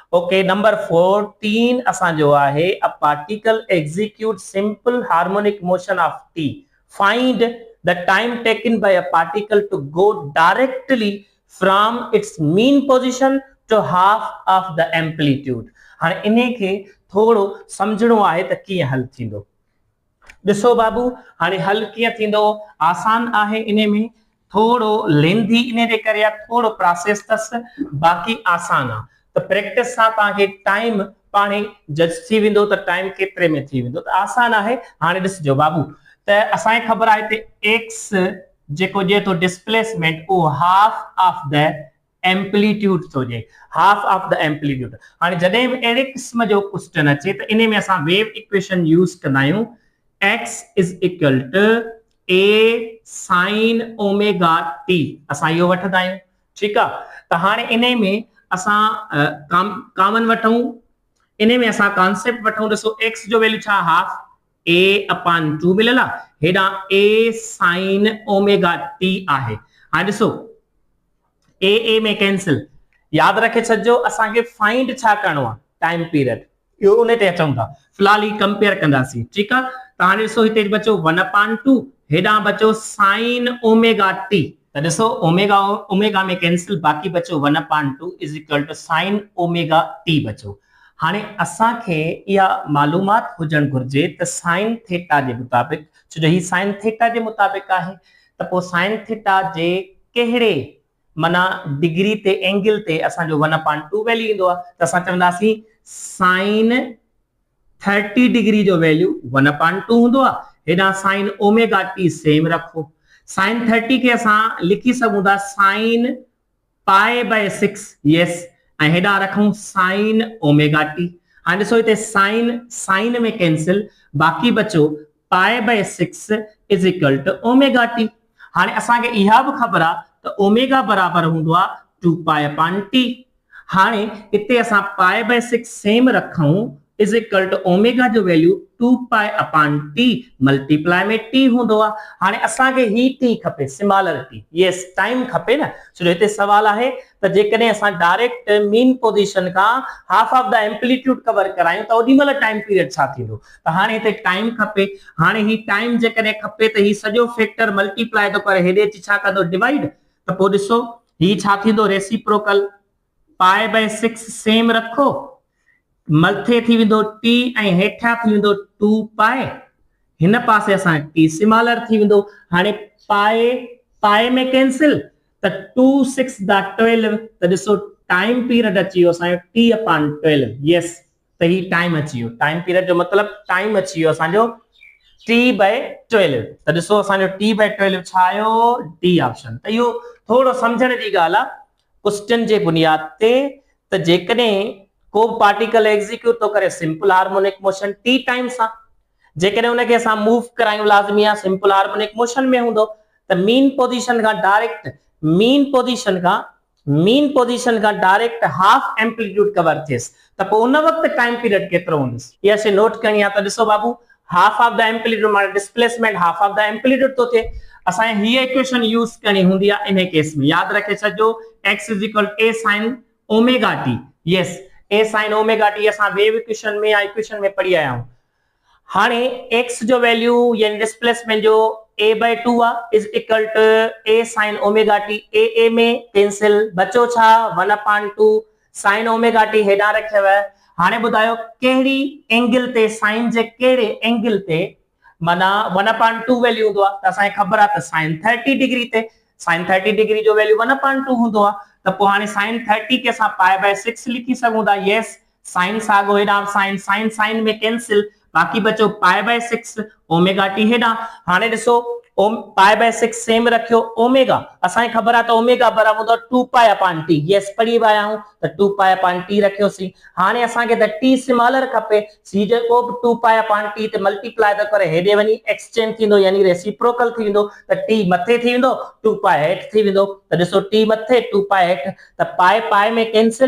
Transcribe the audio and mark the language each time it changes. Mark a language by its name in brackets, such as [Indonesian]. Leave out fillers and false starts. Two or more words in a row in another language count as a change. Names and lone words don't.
[English] ओके नंबर 14 [Sindhi] असांजो आहे [English] a particle executes simple harmonic motion of t, find the time taken by a particle to go directly from its mean position to half of the amplitude. [Sindhi] हाणे इन्हे खे थोड़ो समझणो आहे त कीअं हल थींदो। ॾिसो बाबू हाणे हल कीअं थींदो, आसान आहे, इन में थोड़ो लेंदी इन जे करे आहे, थोड़ो प्रोसेस अथसि, बाक़ी आसान आहे। त प्रैक्टिस सां तव्हांखे टाइम पाणे जज थी वेंदो त टाइम केतिरे में थी वेंदो, त आसान आहे। हाणे ॾिसजो बाबू, त असांखे ख़बर आहे हिते एक्स जेको जे तो डिस्प्लेसमेंट उहो [English] half of the amplitude [Sindhi] थो जे, [English] half of the amplitude. [Sindhi] हाणे जॾहिं बि अहिड़े क़िस्म जो क्वेश्चन अचे त इन में असां [English] wave equation [Sindhi] यूज़ कंदा आहियूं, [English] x is equal to a sin omega t, [Sindhi] असां इहो वठंदा आहियूं, ठीकु आहे। त हाणे इन में असां कॉमन वठूं, इन में असां कॉन्सेप्ट वठूं, ॾिसो x जो वैल्यू छा, हाफ a upon 2 मिलियल आहे, हेॾां a sin omega t आहे। हाणे ॾिसो a में कैंसिल, यादि रखे छॾिजो असांखे फाइंड छा करणो आहे, [English] time period, [Sindhi] इहो उन ते अचूं था, फिलहाल ही कंपेयर कंदासीं, ठीकु आहे। त हाणे ॾिसो हिते बचो 1/2, हेॾां बचो [English] sine omega t, [Sindhi] त ॾिसो ओमेगा ओमेगा में कैंसिल, बाक़ी बचो [English] 1/2 is equal to sine omega t [Sindhi] बचो। हाणे असांखे इहा मालूमात हुजण घुर्जे त [English] sine theta [Sindhi] जे मुताबिक़, छो जो ही [English] sine theta [Sindhi] जे मुताबिक़ आहे, त पोइ [English] sine theta [Sindhi] जे कहिड़े माना डिग्री ते एंगल ते असांजो 1/2 वैल्यू ईंदो आहे, त असां चवंदासीं साइन 30 डिग्री जो वैल्यू 1/2 हूंदो आहे, हेॾां [English] sine omega t [Sindhi] सेम रखो, साइन 30 के असां लिखी सघूं था [English] sine π/6, [Sindhi] यस, ऐं हेॾां रखूं [English] sine omega t. [Sindhi] हाणे ॾिसो हिते साइन साइन में कैंसिल, बाक़ी बचो [English] π/6 is equal to omega t. [Sindhi] हाणे असांखे इहा बि ख़बर आहे त ओमेगा बराबर हूंदो आहे 2π/t। हाणे हिते असां π/6 सेम रखूं [English] is equal to omega [Sindhi] जो वैल्यू 2π/t मल्टीप्लाई में t हूंदो आहे। हाणे असांखे ही t खपे, [English] smaller t, [Sindhi] यस, टाइम खपे न, छो जो हिते सवाल आहे त जेकॾहिं असां [English] direct mean position [Sindhi] खां [English] half of the amplitude [Sindhi] कवर करायूं त ओॾी महिल [English] time period [Sindhi] छा थींदो, त हाणे हिते टाइम खपे। हाणे ही टाइम जेकॾहिं खपे त ही सॼो फैक्टर मल्टीप्लाई थो करे, हेॾे अची छा कंदो, डिवाइड, त पोइ ॾिसो ही छा थींदो, रेसिप्रोकल, π/6 सेम रखो, मथे थी वेंदो t ऐं हेठा थी वेंदो 2π, हिन पासे असां t स्मॉलर थी वेंदो। हाणे पाए में कैंसिल, त 2 6 दा 12, त ॾिसो [English] time period [Sindhi] अची वियो असांजो t/12, यस, त ही टाइम अची वियो, [English] time period [Sindhi] जो मतिलबु टाइम अची वियो असांजो t/12, त ॾिसो असांजो t/12 छा आयो, [English] D option. [Sindhi] त इहो थोरो सम्झण जी ॻाल्हि आहे क्वेश्चन जे बुनियाद ते, त जेकॾहिं को [English] particle execute [Sindhi] तो करे [English] simple harmonic motion t time [Sindhi] सां, जेकॾहिं उनखे असां मूव करायूं लाज़मी आहे [English] simple harmonic motion [Sindhi] में हूंदो, त [English] mean position [Sindhi] खां [English] direct mean position [Sindhi] खां [English] direct half amplitude cover [Sindhi] थियस, त पोइ उन वक्त [English] time period [Sindhi] केतिरो हूंदस, इहा शइ नोट करणी आहे। त ॾिसो बाबू, [English] half of the amplitude [Sindhi] माने [English] displacement half of the amplitude [Sindhi] तो थे, असां ही इक्वेशन यूज करनी हुंदी आहे इन केस में, याद रखे छॾियो [English] x is equal a sin omega t, [Sindhi] यस, [English] a sin omega t [Sindhi] असां [English] wave equation [Sindhi] में या इक्वेशन में पढ़ी आया आहियूं। हाणे x जो वैल्यू यानी डिस्प्लेसमेंट जो a/2 आहे [English] is equal to a sin omega t, [Sindhi] a में कैंसिल, बचो छा [English] 1/2 sin omega t [Sindhi] हेॾां रखियव। हाणे ॿुधायो कहिड़ी एंगल ते, साइन जे कहिड़े एंगल ते माना 1/2 वैल्यू हूंदो आहे, त असांखे ख़बर आहे त [English] sine 30 degree [Sindhi] ते, [English] sine 30 degree [Sindhi] जो वैल्यू 1/2 हूंदो आहे, त पोइ हाणे साइन 30 के असां π/6 लिखी सघूं था, यस, साइन साॻो हेॾां साइन, साइन साइन में कैंसिल, बाक़ी बचो [English] π/6 omega t [Sindhi] हेॾां। हाणे ॾिसो π/6 सेम रखियो, ओमेगा असांखे ख़बर आहे त ओमेगा बराबर हूंदो 2π/t, यस, पढ़ी विया आहियूं, त 2π/t रखियोसीं। हाणे असांखे त t स्मॉलर खपे, सी जेको बि 2π/t ते मल्टीप्लाई थो करे हेॾे वञी एक्सचेंज थींदो यानी रेसिप्रोकल थी वेंदो, त t मथे थी वेंदो 2π हेठि थी वेंदो, त ॾिसो t मथे 2π हेठि, त पाए में कैंसिल।